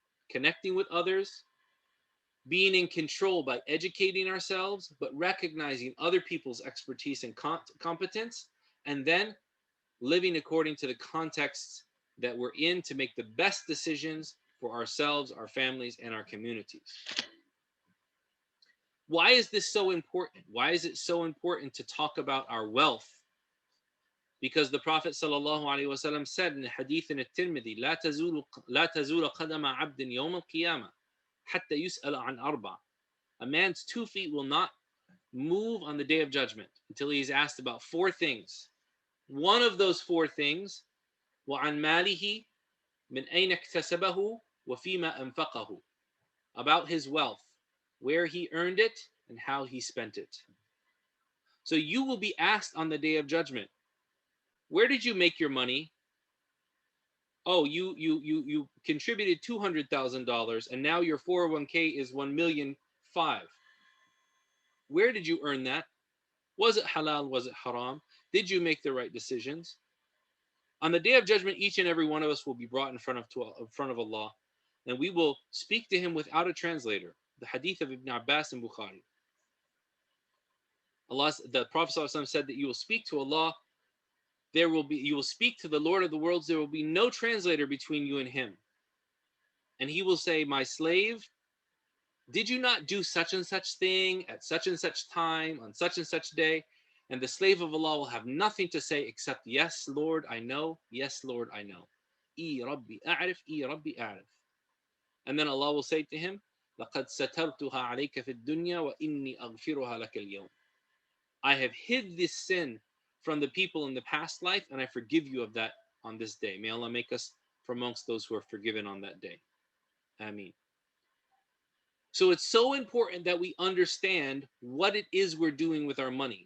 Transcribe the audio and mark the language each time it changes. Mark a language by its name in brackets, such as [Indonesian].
[English] Connecting with others, being in control by educating ourselves, but recognizing other people's expertise and competence, and then living according to the contexts that we're in to make the best decisions for ourselves, our families, and our communities. Why is this so important? Why is it so important to talk about our wealth? Because the Prophet ﷺ said in the hadith in At-Tirmidhi, [Arabic] لا تزول قدم عبد يوم القيامة حتى يسأل عن أربع. [English] A man's 2 feet will not move on the day of judgment until he is asked about 4 things. One of those 4 things, [Arabic] وعن ماله من أين اكتسبه وفيما أنفقه. [English] About his wealth, where he earned it and how he spent it. So you will be asked on the day of judgment, where did you make your money? Oh, you contributed $200,000 and now your 401k is $1.5 million. Where did you earn that? Was it halal? Was it haram? Did you make the right decisions? On the day of judgment, each and every one of us will be brought in front of Allah, and we will speak to him without a translator. The hadith of Ibn Abbas and Bukhari. The Prophet ﷺ said that you will speak to Allah. You will speak to the Lord of the worlds. There will be no translator between you and him. And he will say, my slave, did you not do such and such thing at such and such time on such and such day? And the slave of Allah will have nothing to say except, yes, Lord, I know. Yes, Lord, I know. [Arabic] I Rabbi a'rif, I Rabbi a'rif. [English] And then Allah will say to him, [Arabic] لَقَدْ سَتَرْتُهَا عَلَيْكَ فِي الدُّنْيَا وَإِنِّي أَغْفِرُهَا لَكَ الْيَوْمِ. [English] I have hid this sin from the people in the past life, and I forgive you of that on this day. May Allah make us from amongst those who are forgiven on that day. Ameen. So it's so important that we understand what it is we're doing with our money.